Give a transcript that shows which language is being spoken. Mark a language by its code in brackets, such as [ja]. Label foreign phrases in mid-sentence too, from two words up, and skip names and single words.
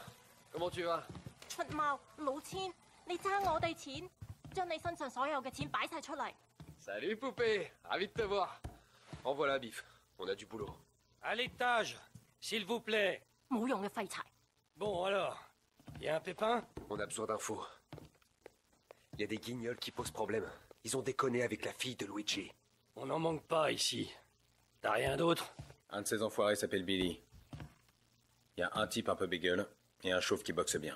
[fr] Comment tu vas? [yue] 出貓，老千，你爭我哋錢，將你身上所有嘅錢擺晒出嚟。 [fr] Salut poupée, ravi de te voir. En voilà, Biff. On a du boulot. À l'étage, s'il vous plaît. [yue] 冇用嘅廢柴。 [fr] Bon, alors, y a un pépin? On a besoin d'infos. Il y a des guignols qui posent problème. Ils ont déconné avec la fille de Luigi. On n'en manque pas ici. T'as rien d'autre? Un de ces enfoirés s'appelle Billy. Il y a un type un peu bégueule et un chauve qui boxe bien.